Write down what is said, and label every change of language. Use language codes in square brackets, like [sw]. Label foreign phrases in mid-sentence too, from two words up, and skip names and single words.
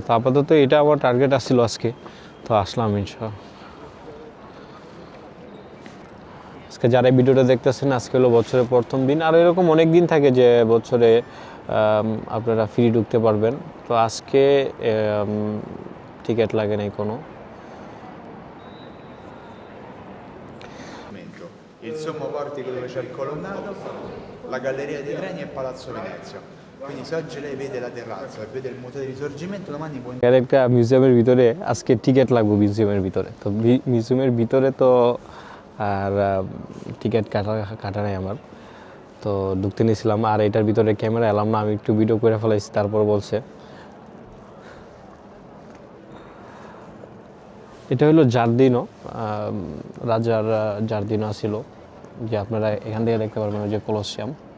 [bn] তো আপাতত এটা আমার টার্গেট আসছিল আজকে, তো আসলাম আজকে যারা ভিডিওটা দেখতেছেন, আজকে হলো বছরের প্রথম দিন। আর এরকম অনেক দিন থাকে যে বছরে আপনারা ফ্রি ঢুকতে পারবেন। তো আজকে টিকিট লাগে নাই কোনো। [it] Il sommo portico dove c'è il colonnato, la galleria dei treni e Palazzo Venezia. Quindi se oggi lei vede la terrazza e vede il museo del risorgimento, domani può... [bn] একটা মিউজিয়ামের ভিতরে আজকে টিকিট লাগবে মিউজিয়ামের ভিতরে। তো মিউজিয়ামের ভিতরে তো আর টিকিট কাটা নাই আমার, তো ঢুকতে নিয়েছিলাম। আর এটার ভিতরে ক্যামেরা এলাম না, আমি একটু ভিডিও করে ফেলাইছি। তারপর বলছে এটা হলো জার্দিনো, রাজার জার্দিনো ছিল, যে আপনারা এখান থেকে দেখতে পারবেন ওই যে কলসিয়াম।